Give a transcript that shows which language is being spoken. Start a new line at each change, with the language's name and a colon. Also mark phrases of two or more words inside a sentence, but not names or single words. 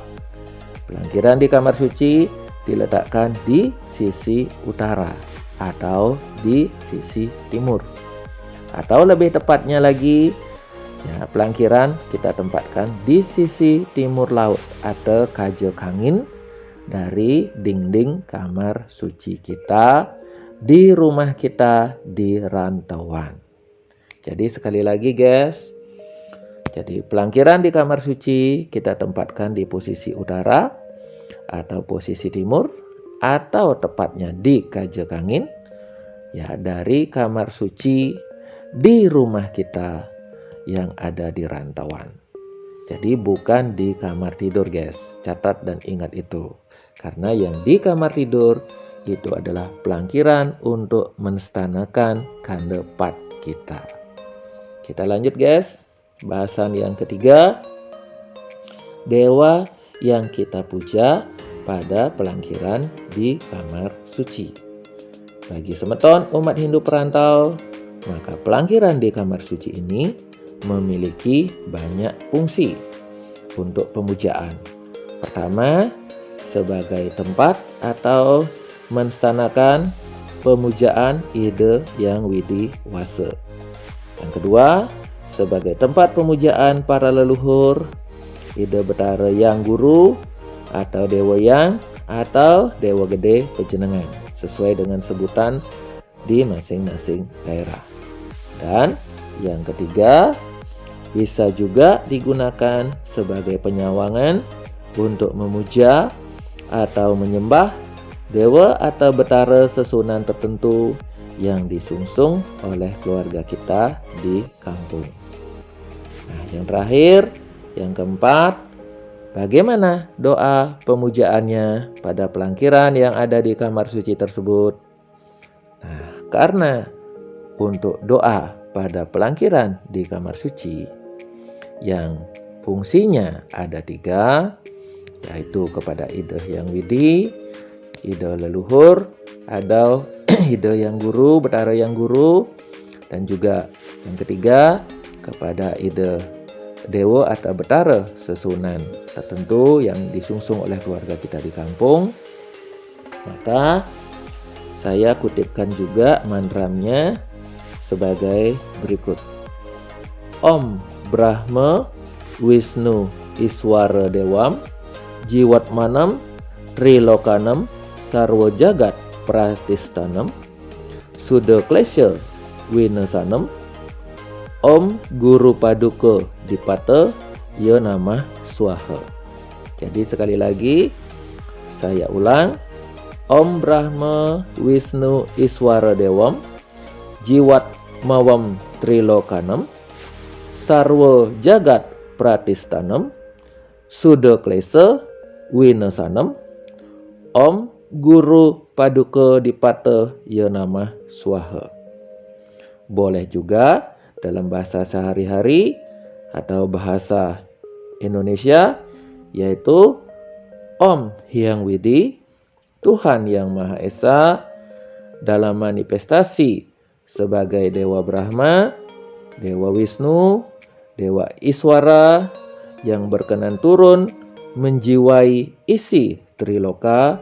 Indonesian: Pelangkiran di kamar suci diletakkan di sisi utara atau di sisi timur. Atau lebih tepatnya lagi, ya, pelangkiran kita tempatkan di sisi timur laut atau
Balinese: kaje kangin
Indonesian: dari dinding kamar suci kita di rumah kita di rantauan. Jadi sekali lagi guys, jadi pelangkiran di kamar suci kita tempatkan di posisi utara atau posisi timur atau tepatnya di
Balinese: kaje kangin,
Indonesian: ya, dari kamar suci di rumah kita yang ada di rantauan. Jadi bukan di kamar tidur guys, catat dan ingat itu. Karena yang di kamar tidur itu adalah pelangkiran untuk menstanakan
Balinese: kande pat
Indonesian: kita. Kita lanjut guys, bahasan yang ketiga, dewa yang kita puja pada pelangkiran di kamar suci. Bagi semeton umat Hindu perantau, maka pelangkiran di kamar suci ini memiliki banyak fungsi untuk pemujaan. Pertama, sebagai tempat atau menstanakan pemujaan ide yang widi wase. Yang kedua, sebagai tempat pemujaan para leluhur, ide betara yang guru atau dewa yang atau dewa gede pejenengan sesuai dengan sebutan di masing-masing daerah. Dan yang ketiga, bisa juga digunakan sebagai penyawangan untuk memuja atau menyembah dewa atau betara sesunan tertentu yang disungsung oleh keluarga kita di kampung. Nah, yang terakhir, yang keempat, bagaimana doa pemujaannya pada pelangkiran yang ada di kamar suci tersebut? Nah, karena untuk doa pada pelangkiran di kamar suci yang fungsinya ada 3, yaitu kepada ide yang widi, ide leluhur, atau ide yang guru, betara yang guru, dan juga yang ketiga kepada ide dewa atau betara sesunan tertentu yang disungsung oleh keluarga kita di kampung. Maka saya kutipkan juga mantramnya sebagai berikut.
Sanskrit: Om Brahma Wisnu Iswara Dewam Jiwatmanam Trilokanam Sarwo Jagat Pratistanam Suda Klesha Winasanam Om Guru Paduka Dipata Ya Namah Swaha.
Indonesian: Jadi sekali lagi saya ulang,
Sanskrit: Om Brahma Wisnu Iswara Dewam Jiwat Mawam Trilokanam Sarwo Jagat Pratistanam Suda Klesha Winasanam Om Guru Paduka Dipata Ya Namah Swaha.
Indonesian: Boleh juga dalam bahasa sehari-hari atau bahasa Indonesia, yaitu Om Hyang Widi, Tuhan Yang Maha Esa, dalam manifestasi sebagai Dewa Brahma, Dewa Wisnu, Dewa Iswara yang berkenan turun menjiwai isi Triloka.